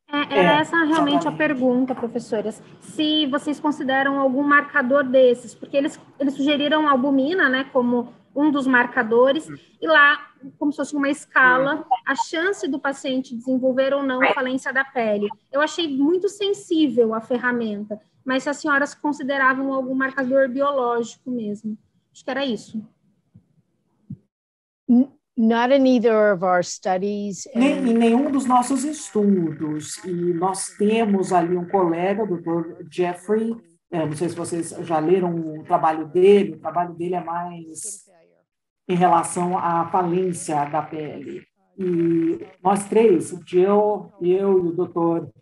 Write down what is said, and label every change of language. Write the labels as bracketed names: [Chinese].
[Portuguese] Era essa realmente a pergunta, professoras. Se vocês consideram algum marcador desses, porque eles sugeriram a albumina, né, como um dos marcadores, e lá, como se fosse uma escala, a chance do paciente desenvolver ou não falência da pele. Eu achei muito sensível a ferramenta, mas se as senhoras consideravam algum marcador biológico mesmo. Acho que era isso. [English] Not in either of our studies. [Portuguese] Em nenhum dos nossos estudos. E nós temos ali um colega, o Dr. Jeffrey, não sei se vocês já leram o trabalho dele é mais em relação à falência da pele. E nós três, Jill, eu e o Dr.